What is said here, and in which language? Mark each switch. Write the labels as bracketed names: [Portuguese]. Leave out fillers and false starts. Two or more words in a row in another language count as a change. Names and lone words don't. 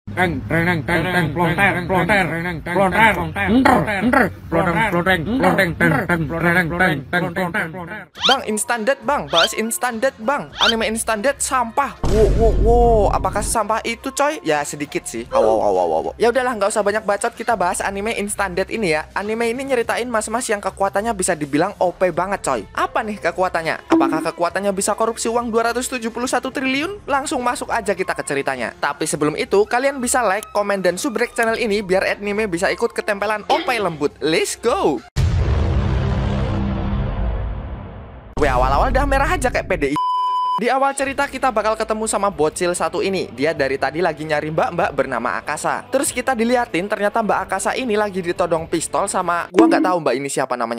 [Indonesian] Bang, [English] instant death [Indonesian] bang, bahas [English] instant death [Indonesian] bang. Anime [English] instant death [Indonesian] sampah. Wow, apakah sampah itu coy? Ya sedikit sih. Wow. Ya udahlah, nggak usah banyak bacot, kita bahas anime [English] instant death [Indonesian] ini ya. Anime ini nyeritain mas-mas yang kekuatannya bisa dibilang OP banget coy. Apa nih kekuatannya? Apakah kekuatannya bisa korupsi uang 271 triliun? Langsung masuk aja kita ke ceritanya. Tapi sebelum itu, kalian bisa like, komen, dan subrek channel ini biar anime bisa ikut ketempelan OP lembut. [English] Let's go! [Indonesian] Awal-awal dah merah aja kayak PDI. Di awal cerita kita bakal ketemu sama bocil satu ini. Dia dari tadi lagi nyari mbak-mbak bernama Akasa. Terus kita diliatin ternyata mbak Akasa ini lagi ditodong pistol sama gua nggak tahu mbak ini siapa namanya.